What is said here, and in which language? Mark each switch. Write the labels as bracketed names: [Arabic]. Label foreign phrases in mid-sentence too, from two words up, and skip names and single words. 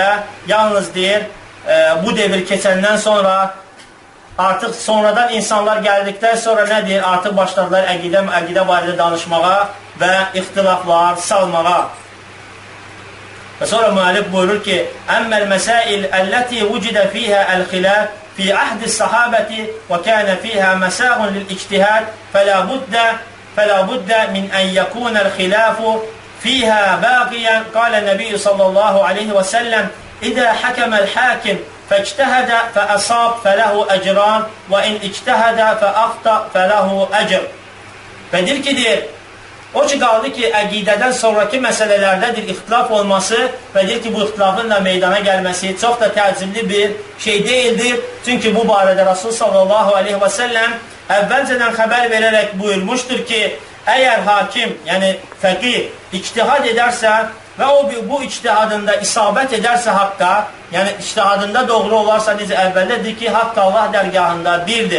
[Azerbaijani] Yalnız deyir, bu devir keçəndən sonra, artıq sonradan insanlar gəldikdən sonra nə deyir, artıq başladılar əqidə barədə danışmağa və ixtilaflar salmağa. Və sonra müəllif buyurur ki, [Arabic] أما المسائل التي وجد فيها الخلاف في عهد الصحابة وكان فيها مساغ للاجتهاد فلا بد من أن يكون الخلاف فيها باقيا. قال النبي صلى الله عليه وسلم إذا حكم الحاكم فاجتهد فأصاب فله أجران وإن اجتهد فأخطأ فله أجر. [Azerbaijani] Və deyir ki, deyir, o ki qaldı ki, əqidədən sonraki məsələlərdədir ixtilaf olması və deyir ki, bu ixtilafın da meydana gəlməsi çox da təəccüblü bir şey deyildir. Çünki bu barədə Rasul [Arabic] صلى الله عليه وسلم [Azerbaijani] əvvəlcədən xəbər verərək buyurmuşdur ki, əgər hakim, yəni fəqih, ictihad edərsə və o bu ictihadında isabət edərsə haqqa, yəni ictihadında doğru olarsa, necə əvvəllədir ki, haqq Allah dərgahında birdir.